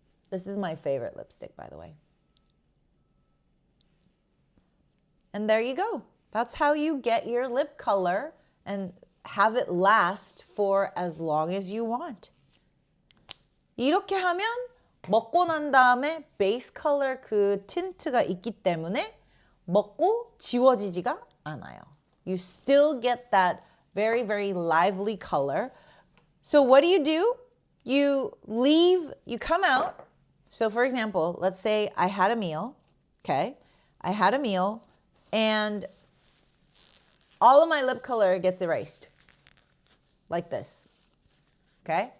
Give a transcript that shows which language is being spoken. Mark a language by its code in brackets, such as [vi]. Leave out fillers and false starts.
[en] This is my favorite lipstick, by the way. And there you go. That's how you get your lip color and have it last for as long as you want. [ko] 이렇게 하면 먹고 난 다음에 베이스 컬러 그 틴트가 있기 때문에 먹고 지워지지가 않아요. [en] You still get that very, very lively color. So what do? You come out. So for example, let's say I had a meal, okay? I had a meal and all of my lip color gets erased like this, okay?